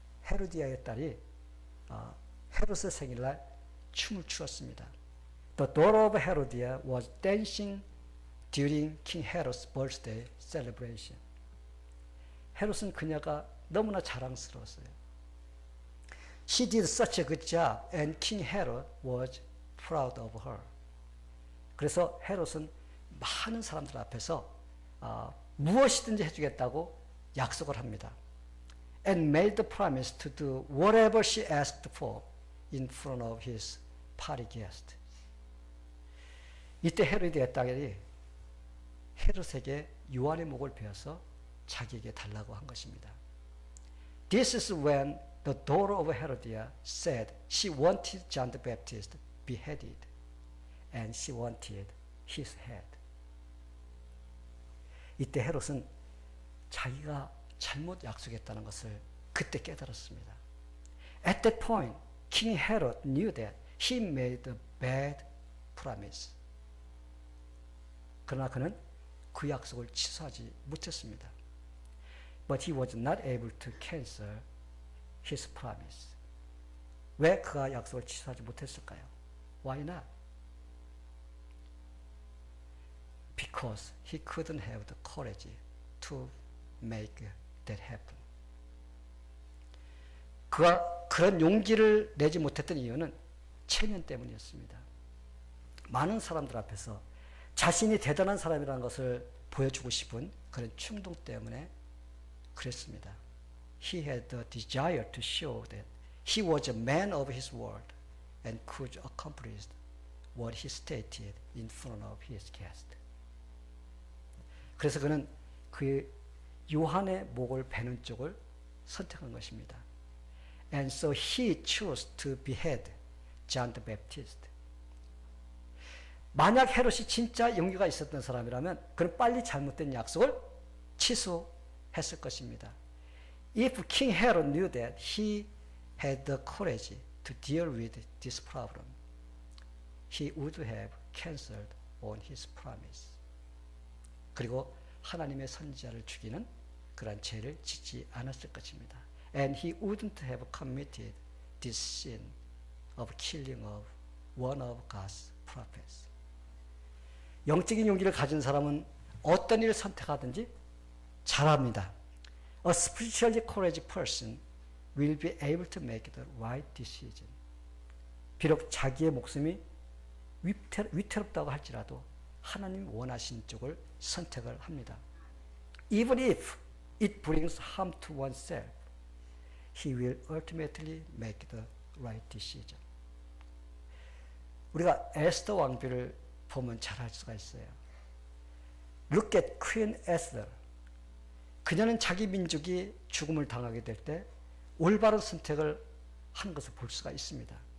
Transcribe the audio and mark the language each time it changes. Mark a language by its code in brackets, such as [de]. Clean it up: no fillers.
[ko] 헤로디아의 딸이 헤롯의 생일날 춤을 추었습니다. [en] The daughter of Herodias was dancing during King Herod's birthday celebration. [ko] 헤롯은 그녀가 너무나 자랑스러웠어요. [en] She did such a good job, and King Herod was proud of her. [ko] 그래서 헤롯은 많은 사람들 앞에서 무엇이든지 해주겠다고 약속을 합니다. [en] And made the promise to do whatever she asked for in front of his party guest. [ko] 이때 헤로디아의 딸이 헤롯에게 요한의 목을 베어서 자기에게 달라고 한 것입니다. [en] This is when the daughter of Herodias said she wanted John the Baptist beheaded, and she wanted his head. [ko] 이때 헤롯은 자기가 잘못 약속했다는 것을 그때 깨달았습니다. [en] At that point, King Herod knew that he made a bad promise. [ko] 그러나 그는 그 약속을 취소하지 못했습니다. [en] But he was not able to cancel his promise. [ko] 왜 그가 약속을 취소하지 못했을까요? [en] Why not? Because he couldn't have the courage to make that happen. [ko] 그가 그런 용기를 내지 못했던 이유는 체면 때문이었습니다. 많은 사람들 앞에서 자신이 대단한 사람이라는 것을 보여주고 싶은 그런 충동 때문에 그랬습니다. [en] He had the desire to show that he was a man of his word and could accomplish what he stated in front of his guest. [ko] 그래서 그는 그 요한의 목을 베는 쪽을 선택한 것입니다. [en] And so he chose to behead John the Baptist. [ko] 만약 헤롯이 진짜 용기가 있었던 사람이라면 그는 빨리 잘못된 약속을 취소했을 것입니다. [en] If King Herod knew that he had the courage to deal with this problem, he would have cancelled on his promise. [ko] 그리고 하나님의 선지자를 죽이는 그러한 죄를 짓지 않았을 것입니다. [en] And he wouldn't have committed this sin of killing of one of God's prophets. [ko] 영적인 용기를 가진 사람은 어떤 일을 선택하든지 잘합니다. [en] A spiritually courageous person will be able to make the right decision. [ko] 비록 자기의 목숨이 위태롭다고 할지라도 하나님 원하신 쪽을 선택을 합니다. [en] Even if it brings harm to oneself, he will ultimately make the right decision. [ko] 우리가 에스더 왕비를 보면 잘 알 수가 있어요. [en] Look at Queen Esther. [ko] 그녀는 자기 민족이 죽음을 당하게 될 때 올바른 선택을 한 것을 볼 수가 있습니다.